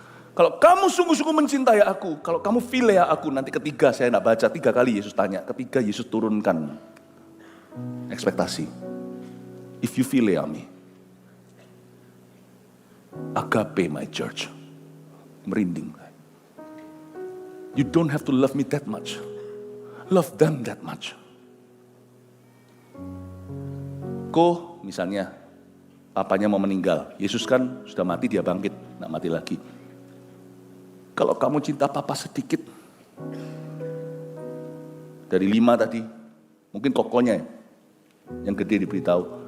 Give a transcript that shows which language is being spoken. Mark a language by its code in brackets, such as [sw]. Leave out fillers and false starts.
[id] Kalau kamu sungguh-sungguh mencintai aku, kalau kamu philia aku, nanti ketiga saya tidak baca, 3 kali Yesus tanya, ketiga Yesus turunkan ekspektasi. [en] If you philia me, agape my church, [id] merinding. [en] You don't have to love me that much, love them that much. [id] Misalnya, papanya mau meninggal, Yesus kan sudah mati, dia bangkit, tidak mati lagi. Kalau kamu cinta papa sedikit, dari 5 tadi, mungkin kokonya yang gede diberitahu.